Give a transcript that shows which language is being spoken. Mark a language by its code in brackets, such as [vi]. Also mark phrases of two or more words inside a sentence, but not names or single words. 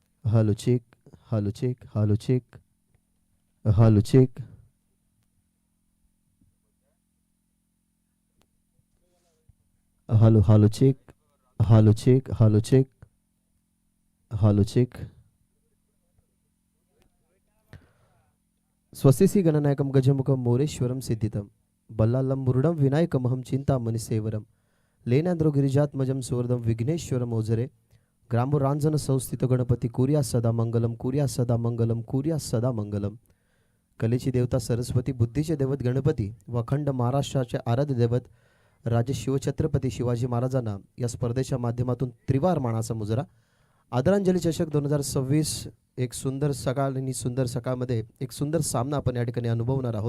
[en] Hello check, hello check, hello check, hello check, hello check, hello check, hello check, hello check. [sa] स्वस्तिसि गणनायकं गजमुखं मोरेश्वरं सिद्धितं बल्लालं मुरुडं विनायकमहं चिंतामणि सेवरं लेनाद्रो गिरिजात्मजं सुवर्धं विघ्नेश्वरं ओझरे ग्रामोरांजन संस्थित गणपती कुर्या सदा मंगलम कुर्या सदा मंगलम कुर्या सदा मंगलम. [mr] कलेची देवता सरस्वती, बुद्धीचे दैवत गणपती व अखंड महाराष्ट्राचे आराध्य दैवत राजे शिवछत्रपती शिवाजी महाराजांना या स्पर्धेच्या माध्यमातून त्रिवार मानाचा मुजरा. आदरांजली चषक 2026 एक सुंदर सकाळ आणि सुंदर सकाळमध्ये एक सुंदर सामना आपण या ठिकाणी अनुभवणार आहोत.